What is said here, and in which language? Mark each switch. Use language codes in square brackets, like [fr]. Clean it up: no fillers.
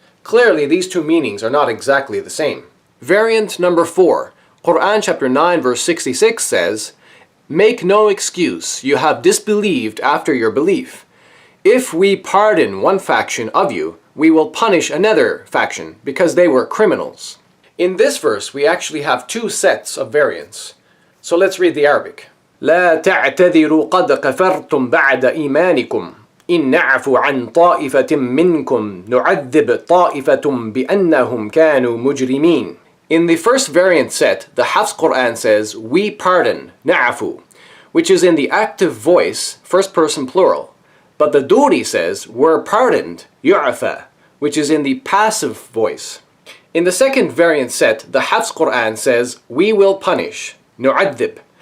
[en] Clearly, these two meanings are not exactly the same. Variant number 4, Quran chapter 9 verse 66 says, "Make no excuse, you have disbelieved after your belief. If we pardon one faction of you, we will punish another faction because they were criminals." In this verse, we actually have two sets of variants. So let's read the Arabic. [ar] لا تعتذروا قد كفرتم بعد إيمانكم إن نعفو عن طائفة منكم نعذب طائفة بأنهم كانوا مجرمين. [en] In the first variant set, the Hafs Quran says, "We pardon," na'afu, which is in the active voice, first person plural. But the Duri says, "We're pardoned," yu'afa, which is in the passive voice. In the second variant set, the Hafs Quran says, "We will punish," nu'adhib.